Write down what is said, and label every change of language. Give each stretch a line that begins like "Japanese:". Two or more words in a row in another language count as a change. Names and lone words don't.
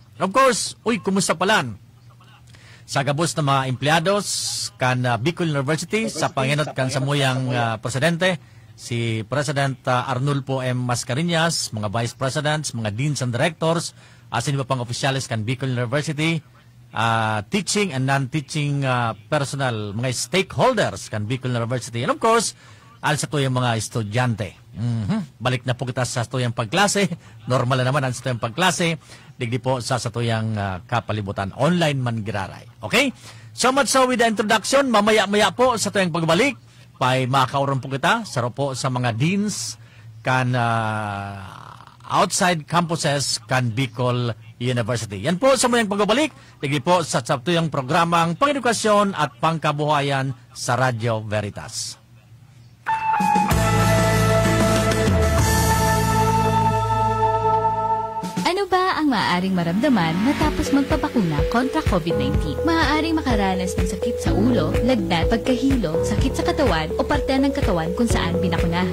English: Of course,
Bikol: kumusta palan? Sa gabos ng mga empleados kan Bicol University, sa panginot kan samuyang presidente, si President Arnulfo M. Mascareñas, mga Vice Presidents, mga
English: Deans and Directors, as in
Bikol: iba pang opisyalis kan Bicol University,
English: teaching and non-teaching personnel,
Bikol: mga stakeholders kan Bicol University,
English: and of course,
Bikol: sa tuyang mga estudyante. Balik na po kita sa tuyang pagklase, normal na naman ang tuyang pagklase, digdi po sa tuyang kapalibutan, online man giraray.
English: Okay? So much so with the introduction,
Bikol: mamaya-maya po sa tuyang pagbalik, pay makauron po kita, saro po sa mga deans kan outside campuses kan Bicol University. Yan po sa mayang pagbabalik. Tigli po sa tuyang programang Pangedukasyon at Pangkabuhayan sa Radio Veritas.
Filipino: Ano ba ang maaaring maramdaman matapos magpapakuna kontra COVID-19? Maaaring makaranas ng sakit sa ulo, lagnat, pagkahilo, sakit sa katawan o parte ng katawan kung saan binakunahan.